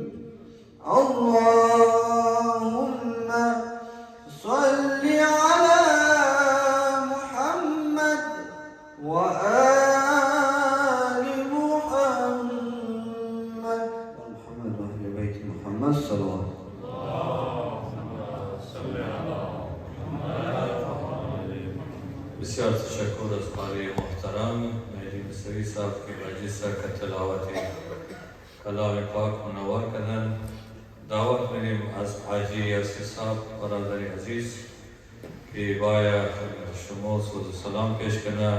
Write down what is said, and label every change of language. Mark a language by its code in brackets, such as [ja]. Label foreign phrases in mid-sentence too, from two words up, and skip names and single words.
[ar] اللهم صل على محمد وآل محمد ومحمد وأهل بيت محمد صلى الله عليه وسلم. [fa] بسیار تشکر از قاری محترم مهدی مصری صاحب که مجلس کا تلاوت کلام پاک منور کردن. دعوت می‌دیم از حاجی یاسر صاحب برادر عزیز که باید شما سوز و سلام پیش کنند.